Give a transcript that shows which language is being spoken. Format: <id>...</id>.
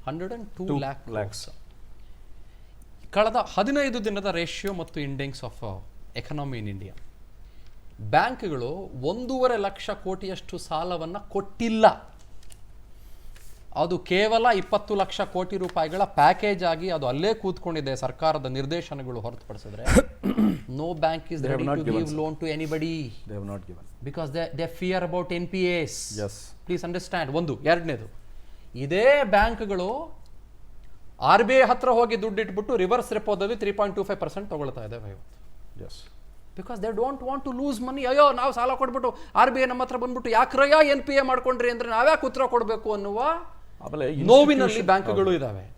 <kn>102 lakhs. ಕಳೆದ 15 ದಿನದ ratio ಮತ್ತು</kn> <en>index of economy in India,</en> <kn>ಬ್ಯಾಂಕ್ಗಳು 1.5 ಲಕ್ಷ ಕೋಟಿಯಷ್ಟು ಸಾಲವನ್ನು ಕೊಟ್ಟಿಲ್ಲ. ಅದು ಕೇವಲ 20 ಲಕ್ಷ ಕೋಟಿ ರೂಪಾಯಿಗಳ ಪ್ಯಾಕೇಜ್ ಆಗಿ ಅದು ಅಲ್ಲೇ ಕೂತ್ಕೊಂಡಿದೆ. ಸರ್ಕಾರದ ನಿರ್ದೇಶನಗಳು ಹೊರತುಪಡಿಸಿದ್ರೆ</kn> <en>No bank is ready to give loan to anybody. They have not given because they fear about NPAs. Yes. Please understand.</en> <kn>ಒಂದು. ಎರಡನೇದು, ಇದೇ ಬ್ಯಾಂಕ್ಗಳು RBI ಹತ್ರ ಹೋಗಿ ದುಡ್ಡು ಇಟ್ಬಿಟ್ಟು ರಿವರ್ಸ್ ರೆಪೋದಲ್ಲಿ 3.25% ತಗೊಳ್ತಾ ಇದೆ.</kn> <en>Yes. Because they don't want to lose money.</en> <kn>ಅಯ್ಯೋ ನಾವು ಸಾಲ ಕೊಟ್ಬಿಟ್ಟು RBI ನಮ್ಮ ಹತ್ರ ಬಂದ್ಬಿಟ್ಟು ಯಾಕ್ರಯ್ಯ NPA ಮಾಡ್ಕೊಂಡ್ರಿ ಅಂದ್ರೆ ನಾವ್ಯಾಕೆ ಉತ್ತರ ಕೊಡಬೇಕು ಅನ್ನುವ ನೋವಿನಲ್ಲಿ ಬ್ಯಾಂಕ್ಗಳು ಇದಾವೆ.</kn>